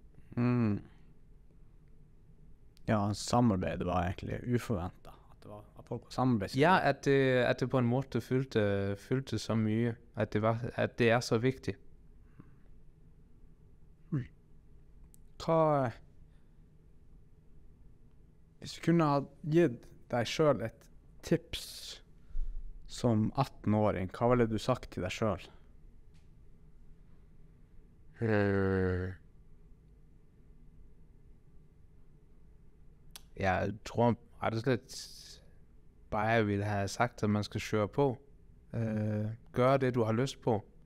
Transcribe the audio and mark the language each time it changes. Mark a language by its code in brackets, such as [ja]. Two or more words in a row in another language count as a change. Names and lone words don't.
[da] Ja, samarbejdet var egentlig uforventet. At folk var samarbejds. Ja, at det på en måde fyldte så mye, at det er så vigtigt. [no] Hvis du kunne ha gitt deg selv et tips som 18-åring, hva ville du sagt til deg selv? [da] Jeg tror ret og slet bare, jeg ville have sagt, at man skal køre på. Gøre det, du har lyst på.